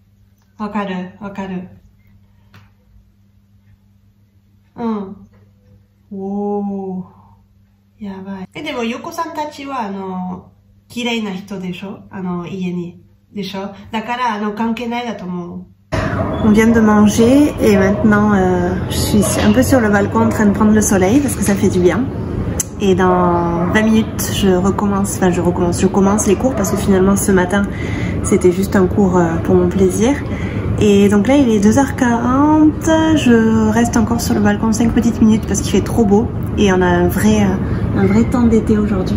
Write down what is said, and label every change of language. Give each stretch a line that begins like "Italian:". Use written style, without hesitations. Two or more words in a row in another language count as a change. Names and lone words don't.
Japanese: わかる。うん。おー。やばい。でも、横さんたちは、綺麗な人でしょ？家に。でしょ？だから、関係ないだと思う。
French: On vient de manger et maintenant je suis un peu sur le balcon en train de prendre le soleil parce que ça fait du bien. Et dans 20 minutes je commence les cours parce que finalement ce matin c'était juste un cours pour mon plaisir. Et donc là il est 2h40, je reste encore sur le balcon 5 petites minutes parce qu'il fait trop beau et on a un vrai temps d'été aujourd'hui.